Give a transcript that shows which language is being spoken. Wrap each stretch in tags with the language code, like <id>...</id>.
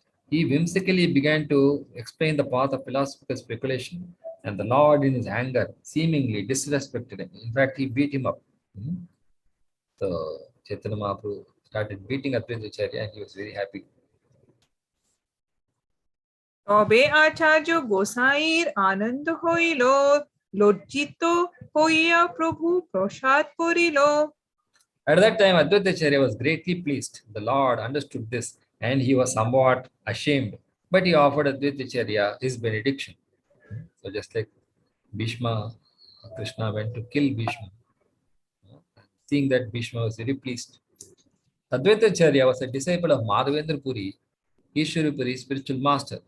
<en>He whimsically began to explain the path of philosophical speculation, and the Lord, in his anger, seemingly disrespected him. In fact, he beat him up. So Chaitanya Mahaprabhu started beating Advaitacharya, and he was very happy.</en> <bn>তবে আচার্য গোসাইর আনন্দ হইল লজ্জিত হইয়া প্রভু প্রসাদ করিল.</bn> <en>At that time, Advaitacharya was greatly pleased. The Lord understood this, and he was somewhat ashamed, but he offered Advaitacharya his benediction. So just like Bhishma, Krishna went to kill Bhishma. Seeing that, Bhishma was very pleased. Advaitacharya was a disciple of Madhavendra Puri, Ishwarapuri's spiritual master.</en>